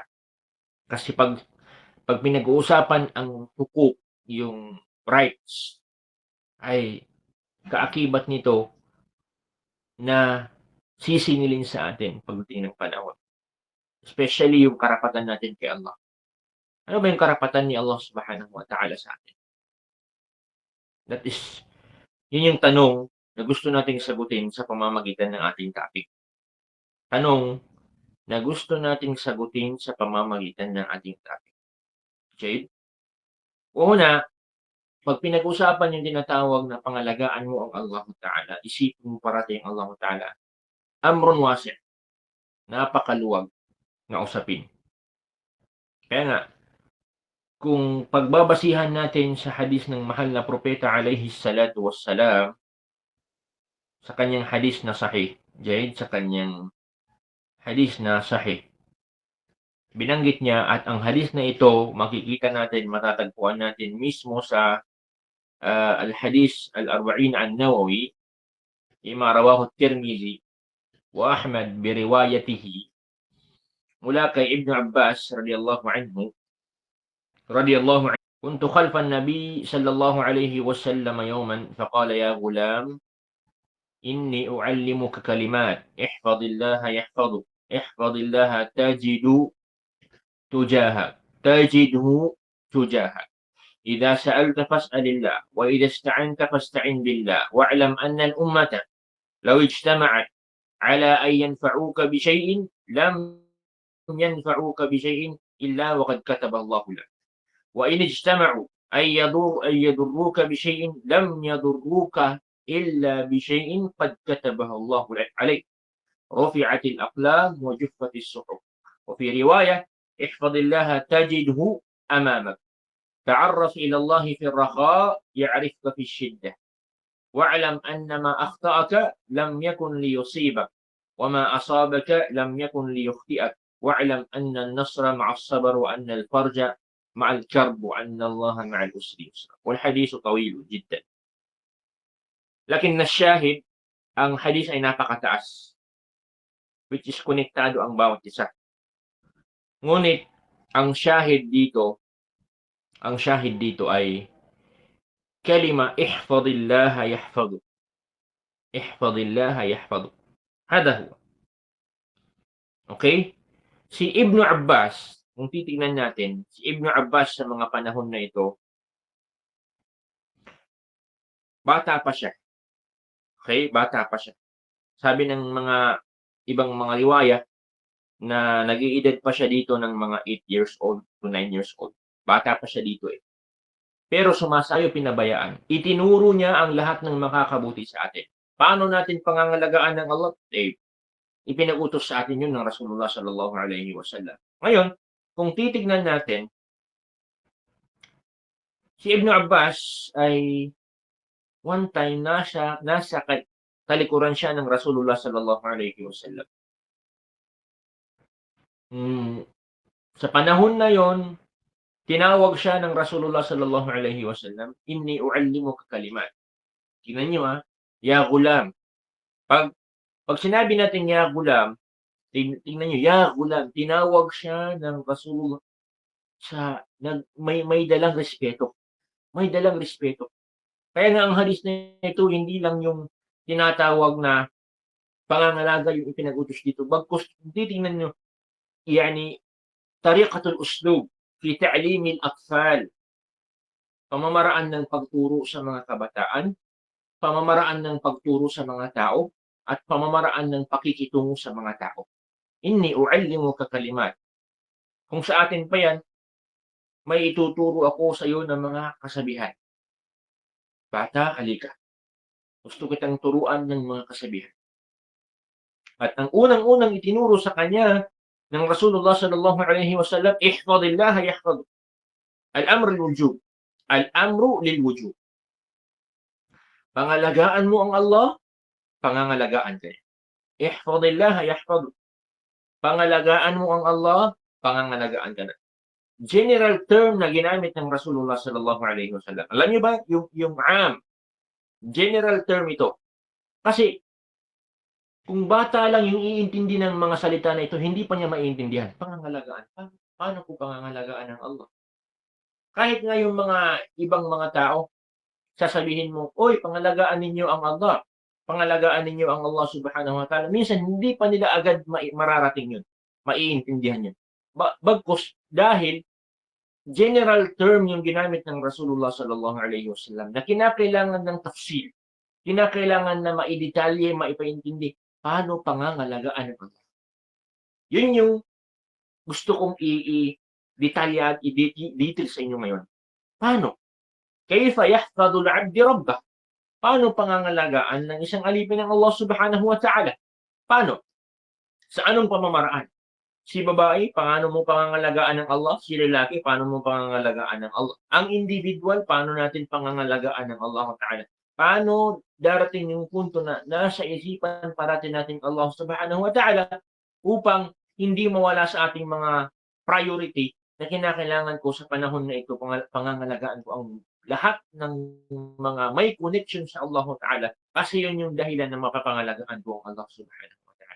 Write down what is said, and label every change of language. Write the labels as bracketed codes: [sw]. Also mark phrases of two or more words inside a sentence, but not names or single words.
[tl] Kasi 'pag pinag-uusapan ang hukuk, yung rights, ay kaakibat nito na sisingilin sa atin pagdating ng panahon. Especially yung karapatan natin kay Allah. Ano ba yung karapatan ni [ar] الله سبحانه وتعالى [tl] sa atin? [en] That is, [tl] yun yung tanong na gusto nating sagutin sa pamamagitan ng ating topic. Tanong na gusto nating sagutin sa pamamagitan ng ating topic. Okay? Una, 'pag pinag-usapan yung tinatawag na pangalagaan mo ang [ar] الله تعالى, [tl] isipin mo parati ang [ar] الله تعالى, أمر واسع', [tl] napakaluwag na usapin. Kaya nga, kung pagbabasihan natin sa hadis ng mahal na propeta alayhi [ar] الصلاة والسلام, [tl] sa kanyang hadis na sahih, jayd sa kanyang hadis na sahih, binanggit niya at ang hadis na ito makikita natin, matatagpuan natin mismo sa, [ar] الحديث الأربعين النووي، لما رواه الترمذي وأحمد بروايته [tl] mula kay [ar] Ibn Abbas رضي الله عنه، "كنت خلف النبي صلى الله عليه وسلم يوما فقال يا غلام إني أعلمك كلمات احفظ الله يحفظك احفظ الله تجده تجاهك إذا سألت فاسأل الله وإذا استعنت فاستعن بالله واعلم أن الأمة لو اجتمعت على أن ينفعوك بشيء لم ينفعوك بشيء إلا وقد كتبه الله لك. وإن اجتمعوا أن يضروك بشيء لم يضروك إلا بشيء قد كتبه الله عليك رفعت الأقلام وجفت الصحف وفي رواية احفظ الله تجده أمامك تعرف إلى الله في الرخاء يعرفك في الشدة واعلم أن ما أخطأك لم يكن ليصيبك وما أصابك لم يكن ليخطئك واعلم أن النصر مع الصبر وأن الفرج مع الكرب وأن الله مع العسر يسرا والحديث طويل جدا. Lakin الشاهد, [tl] ang hadith ay napakataas, [en] which is [tl] konektado ang bawat isa. Ngunit ang shahid dito ay [ar] كلمة احفظ الله يحفظك. احفظ الله يحفظك. هذا هو. [tl] Okay? Si Ibnu Abbas, kung titingnan natin, si Ibnu Abbas sa mga panahon na ito, bata pa siya. Okay? Bata pa siya. Sabi ng mga ibang mga riwaya na nag-iedad pa siya dito ng mga [en] 8 years old to 9 years old. [tl] Bata pa siya dito eh. Pero sumasayo pinabayaan. Itinuro niya ang lahat ng makakabuti sa atin. Paano natin pangangalagaan ng Allah? Eh, Ipinag-utos sa atin yun ng [ar] رسول الله صلى الله عليه وسلم. [tl] Ngayon, kung titignan natin, si Ibn Abbas ay one time nasa talikuran siya ng [ar] رسول الله صلى الله عليه وسلم. [tl] Sa panahon na yon, tinawag siya ng [ar] رسول الله صلى الله عليه وسلم, "إني أعلمك كلمات." [tl] Tingnan niyo, [ar] يا غلام. [tl] Pag sinabi natin [ar] يا غلام, [tl] tingnan niyo, [ar] يا غلام, [tl] tinawag siya ng Rasulullah sa may dalang respeto. May dalang respeto. Kaya nga ang hadis na ito hindi lang yung tinatawag na pangangalaga yung ipinag-utos dito, bagkus titingnan niyo, [ar] يعني طريقة الأسلوب في تعليم الأطفال, [tl] pamamaraan ng pagturo sa mga kabataan, pamamaraan ng pagturo sa mga tao, at pamamaraan ng pakikitungo sa mga tao. [ar] إني أعلمك كلمات. [tl] Kung sa atin pa yan, may ituturo ako sa iyo ng mga kasabihan. Bata, halika. Gusto kitang turuan ng mga kasabihan. At ang unang-unang itinuro sa kanya ng [ar] رسول الله صلى الله عليه وسلم، احفظ الله يحفظ. الأمر للوجوب. الأمر للوجوب. [tl] Pangalagaan mo ang Allah, pangangalagaan ka. [ar] احفظ الله يحفظ. [tl] Pangalagaan mo ang Allah, pangangalagaan ka na. [en] General term [tl] na ginamit ng [ar] رسول الله صلى الله عليه وسلم. [tl] Alam niyo ba yung [en] general term [tl] ito? Kasi kung bata lang yung iintindi ng mga salita na ito, hindi pa niya maiintindihan. Pangangalagaan. Paano ko pangangalagaan ng Allah? Kahit nga yung mga ibang mga tao, sasabihin mo, "Oy, pangalagaan ninyo ang Allah. Pangalagaan ninyo ang [ar] الله سبحانه وتعالى." [tl] Minsan, hindi pa nila agad mararating yun. Maiintindihan yun. Bagkus, dahil [en] general term [tl] yung ginamit ng [ar] رسول الله صلى الله عليه وسلم [tl] na kinakailangan ng tafsir, kinakailangan na maidetalye, maipaintindi, paano pangangalagaan ng Allah. Yun yung gusto kong i-detalya at i-detail sa inyo ngayon. Paano? [ar] كيف يحفظ العبد ربه? [tl] Paano pangangalagaan ng isang alipin ng [ar] الله سبحانه وتعالى? [tl] Paano? Sa anong pamamaraan? Si babae, paano mo pangangalagaan ng Allah? Si lalaki, paano mo pangangalagaan ng Allah? Ang individual, paano natin pangangalagaan ng [ar] الله تعالى? [tl] Paano darating yung punto na nasa isipan parating natin [ar] الله سبحانه وتعالى [tl] upang hindi mawala sa ating mga priority na kinakailangan ko sa panahon na ito, pangangalagaan ko ang lahat ng mga may connection sa [ar] الله تعالى, [tl] kasi yun yung dahilan na mapapangalagaan ko ang [ar] الله سبحانه وتعالى.